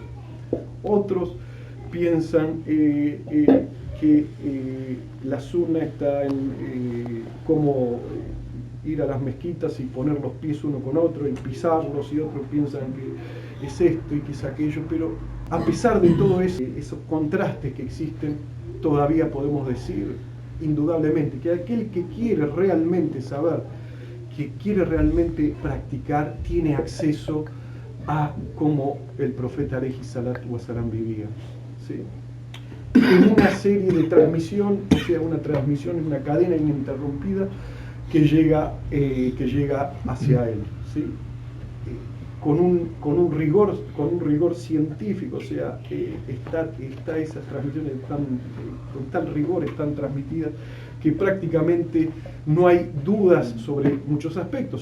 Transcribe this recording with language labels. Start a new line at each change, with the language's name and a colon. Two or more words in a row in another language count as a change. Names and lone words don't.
Spanish: Otros piensan que la sunna está en cómo ir a las mezquitas y poner los pies uno con otro y pisarlos, y otros piensan que es esto y que es aquello, pero a pesar de todo esos contrastes que existen, todavía podemos decir indudablemente, que aquel que quiere realmente saber, que quiere realmente practicar, tiene acceso a cómo el profeta
Arabic: عليه الصلاة والسلام
Spanish: vivía, ¿sí? En una serie de transmisión, o sea, una transmisión, una cadena ininterrumpida que llega hacia él, ¿sí? Con un rigor científico, o sea, está esas transmisiones con tal rigor, están transmitidas que prácticamente no hay dudas sobre muchos aspectos.